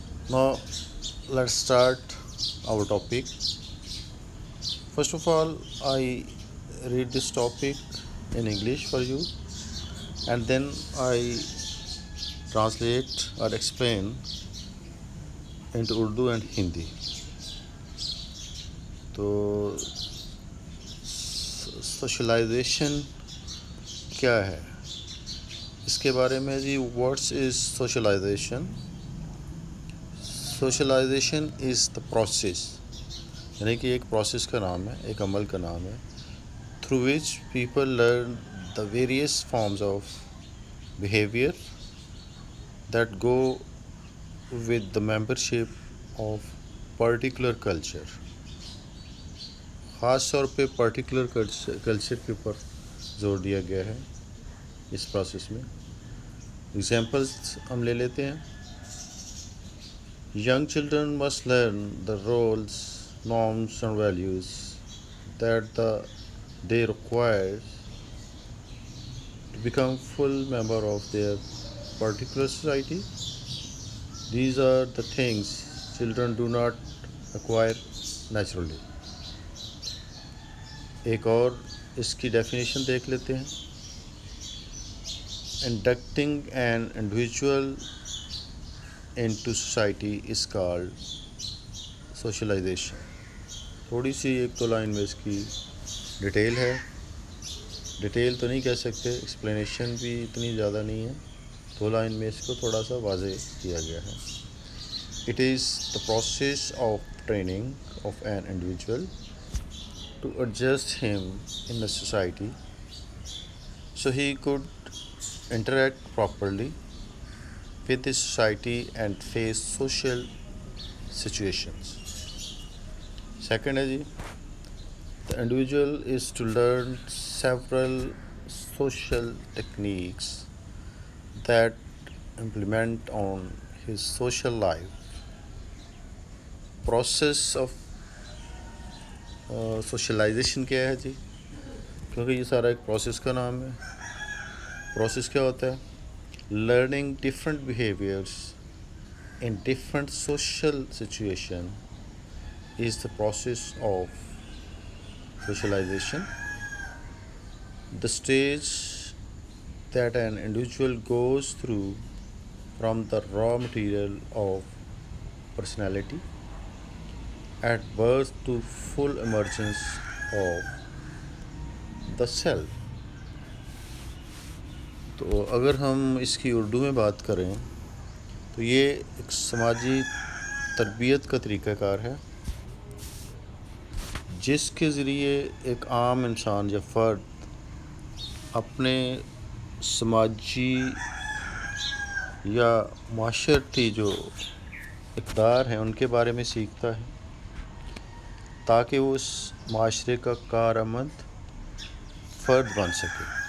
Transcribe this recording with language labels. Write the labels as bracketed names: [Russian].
[English] Now let's start our topic. First of all, I read this topic in English for you and then I translate or explain into Urdu and Hindi. [Urdu] تو socialisation کیا ہے اس کے بارے میں جی. [English] What's is socialization? Socialization is the process, [Urdu] یعنی کہ ایک process کا نام ہے، ایک عمل کا نام ہے، [English] Through which people learn the various forms of behaviour that go with the membership of particular culture. [Urdu] خاص طور پہ پرٹیکولر کلچر کے اوپر زور دیا گیا ہے اس پروسیس میں. ایگزامپلس ہم لے لیتے ہیں. [English] Young children must learn the roles, norms and values that they require to become full member of their particular society. These are the things children do not acquire naturally. [Urdu] ایک اور اس کی definition دیکھ لیتے ہیں. [English] Inducting an individual into society is called socialization. [Urdu] تھوڑی سی ایک تو line میں اس کی ڈیٹیل ہے. ڈیٹیل تو نہیں کہہ سکتے، ایکسپلینیشن بھی اتنی زیادہ نہیں ہے، 2 لائن میں اس کو تھوڑا سا واضح کیا گیا ہے. [English] It is the process of training of an individual to adjust him in the society so he could interact properly with the society and face social situations. Second [Urdu] ہے جی, [English] the individual is to learn several social techniques that implement on his social life. Process of socialization [Urdu] کیا ہے جی؟ کیونکہ یہ سارا ایک process کا نام ہے. پروسیس کیا ہوتا ہے؟ [English] Learning different behaviors in different social situation is the process of socialization. The stage that an individual goes through from the raw material of personality at birth to full emergence of the self. [Urdu] تو اگر ہم اس کی اردو میں بات کریں تو یہ ایک سماجی تربیت کا طریقہ کار ہے جس کے ذریعے ایک عام انسان یا فرد اپنے سماجی یا معاشرتی جو اقدار ہیں ان کے بارے میں سیکھتا ہے تاکہ وہ اس معاشرے کا کارآمد فرد بن سکے.